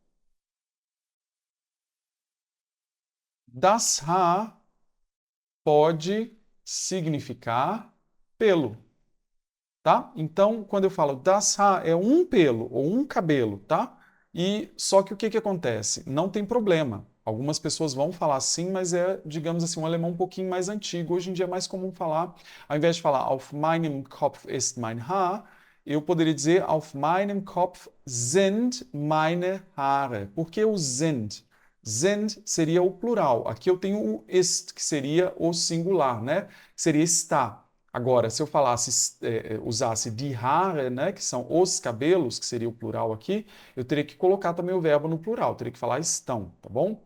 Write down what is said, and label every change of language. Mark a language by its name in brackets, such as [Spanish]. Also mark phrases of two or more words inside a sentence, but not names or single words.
[German] Das Haar [Portuguese] pode significar pelo, tá? Então, quando eu falo [German] das Haar, [Portuguese] é um pelo ou um cabelo, tá? E só que o que que acontece? Não tem problema. Algumas pessoas vão falar assim, mas é, digamos assim, um alemão um pouquinho mais antigo. Hoje em dia é mais comum falar, ao invés de falar [German] auf meinem Kopf ist mein Haar, [Portuguese] eu poderia dizer [German] auf meinem Kopf sind meine Haare. [Portuguese] Por que o sind? Sind seria o plural. Aqui eu tenho o ist, que seria o singular, né? Que seria está. Agora, se eu falasse, usasse [German] die Haare, [Portuguese] né, que são os cabelos, que seria o plural aqui, eu teria que colocar também o verbo no plural, teria que falar estão, tá bom?